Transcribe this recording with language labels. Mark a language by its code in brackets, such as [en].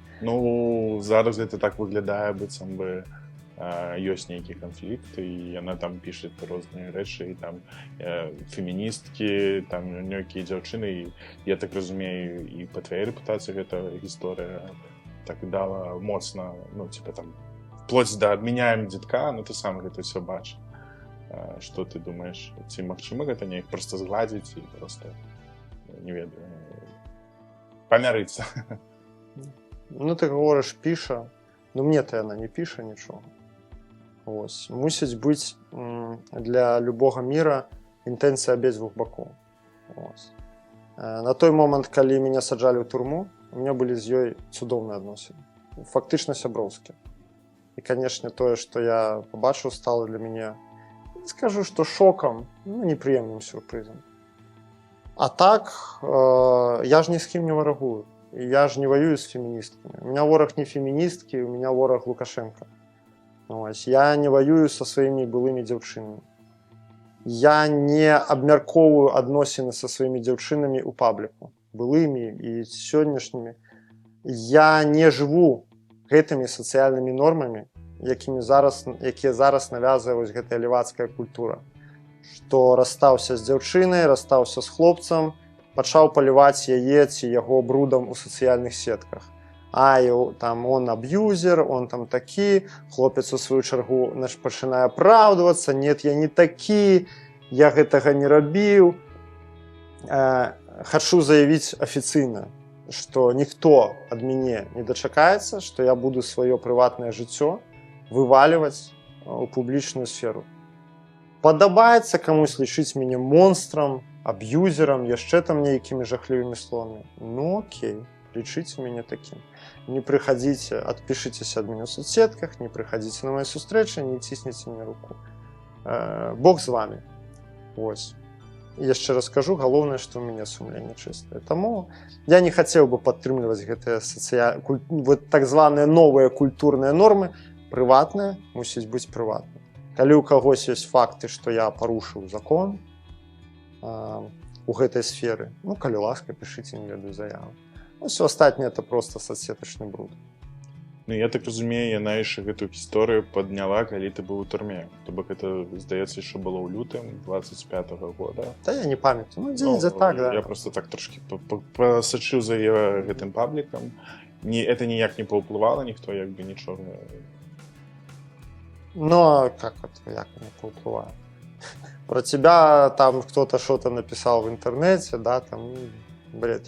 [be] Ну, зараз гэта так выглядае, быццам бы ёсць нейкі канфлікт, і яна там піша розныя рэчы, і там феміністкі, там нейкія дзяўчыны, і я так разумею, і па твоей рэпутацыі гэта гісторыя так дала моцна, ну, [ru] типа там, вплоть да [be] адмяняем дзітка, ну, ты сам гэта ўсё бачыш. Што ты думаеш? Ці магчыма гэта неяк проста згладзіць і проста, не ведаю, памярыцца? Ну, ты гаворыш, піша, ну, мне-то яна не піша нічога. Ось. Мусіць быць для любога міра інтэнцыя абедзвюх бакоў. Ось. На той момант, калі мяне саджалі ў турму, [ru] у меня [be] былі з ёй цудоўныя адносіны. Фактычна сяброўскія. І, канешне, тое, што я пабачыў, стала для мяне, скажу, што шокам, ну, непрыемным сюрпрызам. А так, я ж ні з кім не варагую. Я ж не воюю з феміністкамі. [ru] У меня [be] вораг не феміністкі, у меня вораг Лукашенко. Ось. Я не воюю са сваімі былымі дзяўчынамі. Я не абмяркоўваю адносіны са сваімі дзяўчынамі ў пабліку, былымі і сённяшнімі. Я не жыву гэтымі сацыяльнымі нормамі, якія зараз навязвае гэтая левацкая культура. Што расстаўся з дзяўчынай, расстаўся з хлопцам, пачаў паліваць яе ці яго брудам у сацыяльных сетках. Там он аб'юзер, он там такі, хлопец у сваю чаргу пачынае апраўдвацца, нет, я не такі, я гэтага не рабіў. Хачу заявіць афіцыйна, што ніхто ад мяне не дачакаецца, што я буду сваё прыватнае жыццё вывальваць у публічную сферу. Падабаецца камусь лічыць мяне монстрам, аб'юзерам, яшчэ там нейкімі жахлівымі словамі. Ну окей, лічыце мяне такім. [ru] Не прыходите, отпишитесь от меня в соцсетках, не приходите на мои сустрэчы, [be] не цісніце мне руку. [ru] Бог з вами. Ось. [be] І яшчэ раз скажу, галоўнае, што ў мяне сумленне чыстае. Таму я не хацеў бы падтрымліваць гэтыя так званыя новыя культурныя нормы. Прыватнае мусіць быць прыватна. Калі ў кагось ёсць факты, што я парушыў закон у гэтай сферы, ну, калі ласка, пішыце, не ведаю, заяву. Все астатняе [ru] это просто [be] соцсетачны бруд. Ну, я так разумею, яна яшчэ гэтую гісторыю падняла, калі ты быў у турме. То бок это, здаецца, яшчэ было ў лютым 25-го года. Да я не памятаю. Ну, дзе так, да. Я просто так трошки пасачыў за яе гэтым паблікам. Это ніяк не паўплывала, ніхто як бы нічога. [ru] Ну, а как это, [be] як не паўплывае? [ru] Про тебя там кто-то что-то написал в интернете, да, там, бред.